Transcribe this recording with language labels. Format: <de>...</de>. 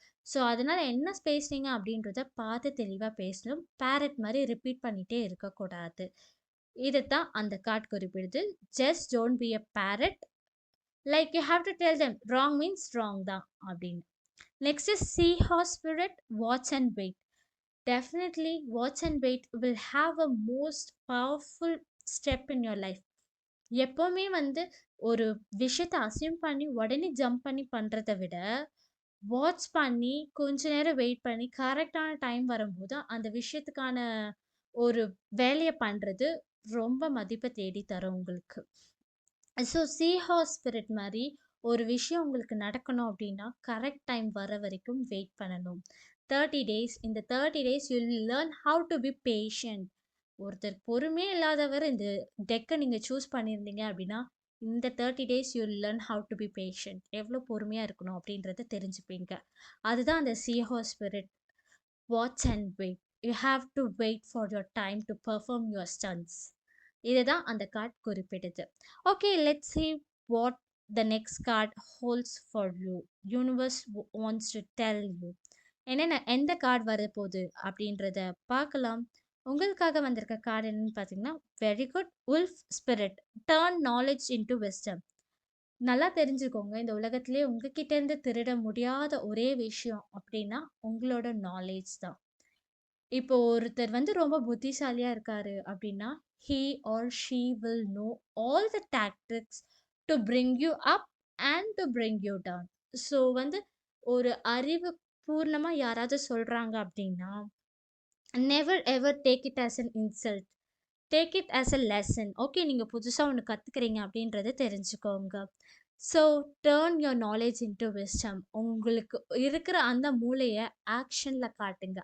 <ta>So அதனால என்ன பேசுறீங்க அப்படின்றத பார்த்து தெளிவா பேசணும். பேரட் மாரி ரிப்பீட் பண்ணிட்டே இருக்கக்கூடாது. இதத்தான் அந்த card குறிப்பிடுது.</ta> <en>Just don't be a parrot. Like you have to tell them wrong means</en> <ta>wrong தான் அப்படின்னு.</ta> <en>Next is sea horse spirit watch and wait. Definitely, watch and wait will have a most powerful step in your life.</en> <ta>எப்பவுமே வந்து ஒரு விஷயத்த assume பண்ணி உடனே jump பண்ணி பண்றத விட, வாட்ச் பண்ணி கொஞ்ச நேரம் வெயிட் பண்ணி கரெக்டான டைம் வரும்போது அந்த விஷயத்துக்கான ஒரு வேலைய பண்றது ரொம்ப மதிப்ப தேடி தரும் உங்களுக்கு. ஸோ சீ ஹார்ஸ் ஸ்பிரிட் மாரி ஒரு விஷயம் உங்களுக்கு நடக்கணும் அப்படின்னா, கரெக்ட் டைம் வர வரைக்கும் வெயிட் பண்ணணும்.</ta> <en>30 days இந்த 30 days you will learn how to be patient.</en> <ta>ஒருத்தர் பொறுமையே இல்லாதவர் இந்த டெக்க நீங்க சூஸ் பண்ணியிருந்தீங்க அப்படின்னா, இந்த 30 days</ta> <en>You will learn how to be patient.</en> <ta>எவ்வளோ பொறுமையா இருக்கணும் அப்படின்றத தெரிஞ்சுப்பீங்க. அதுதான் அந்த சீ hours spirit.</ta> <en>Watch and wait. You have to wait for your time to perform your stunts.</en> <ta>இதுதான் அந்த card குறிப்பிடுது.</ta> <en>Okay, let's see what the next card holds for you. Universe wants to tell you.</en> <ta>என்னென்ன எந்த card வரப்போகுது அப்படின்றத பார்க்கலாம். உங்களுக்காக வந்திருக்க card என்னன்னு பார்த்தீங்கன்னா, very good wolf spirit</ta> <en>Turn knowledge into wisdom.</en> <ta>நல்லா தெரிஞ்சுக்கோங்க, இந்த உலகத்திலே உங்ககிட்ட இருந்து திருட முடியாத ஒரே விஷயம் அப்படின்னா உங்களோட நாலேஜ் தான். இப்போ ஒருத்தர் வந்து ரொம்ப புத்திசாலியா இருக்காரு அப்படின்னா,</ta> <en>he or she will know all the tactics to bring you up and to bring you down.</en> <ta>So வந்து ஒரு அறிவு பூர்ணமா யாராவது சொல்றாங்க அப்படின்னா,</ta> <en>never ever take it as an insult. Take it as a lesson.</en> <ta>Okay நீங்க புதுசா ஒண்ணு கத்துக்கிறீங்க அப்படின்றத தெரிஞ்சுக்கோங்க.</ta> <en>So turn your knowledge into wisdom.</en> <ta>உங்களுக்கு இருக்கிற அந்த மூளைய ஆக்ஷன்ல காட்டுங்க.</ta>